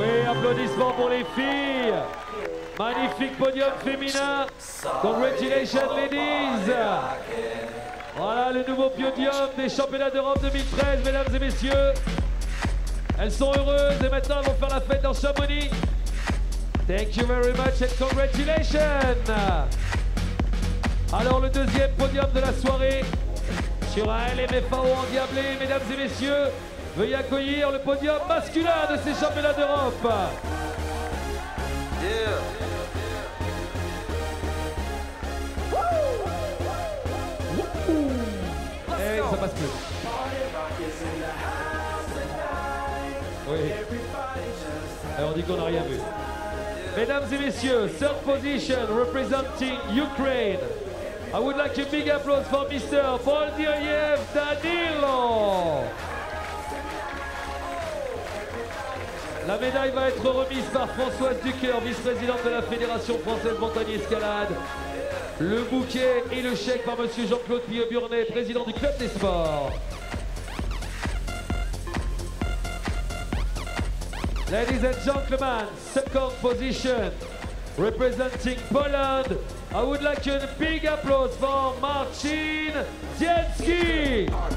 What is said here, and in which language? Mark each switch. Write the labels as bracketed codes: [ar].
[fr] Applaudissements pour les filles. Magnifique podium féminin. [en] Congratulations ladies. [fr] Voilà le nouveau podium des championnats d'Europe 2013, mesdames et messieurs. Elles sont heureuses et maintenant elles vont faire la fête dans Chamonix. [en] Thank you very much and congratulations. [fr] Alors le deuxième podium de la soirée sur un LMFAO endiablé, mesdames et messieurs. Veuillez accueillir le podium masculin de ces championnats d'Europe. Et ça passe plus. Oui. Et on dit qu'on n'a rien vu. Mesdames et messieurs, [en] third position representing Ukraine. I would like a big applause for Mr. Boldyriev Danilo. [fr] La médaille va être remise par Françoise Ducœur, vice-présidente de la Fédération française montagne escalade. Le bouquet et le chèque par monsieur Jean-Claude Pilleux-Burnet, président du club des sports. [en] Ladies and gentlemen, second position, representing Poland. I would like a big applause for Marcin Zielski.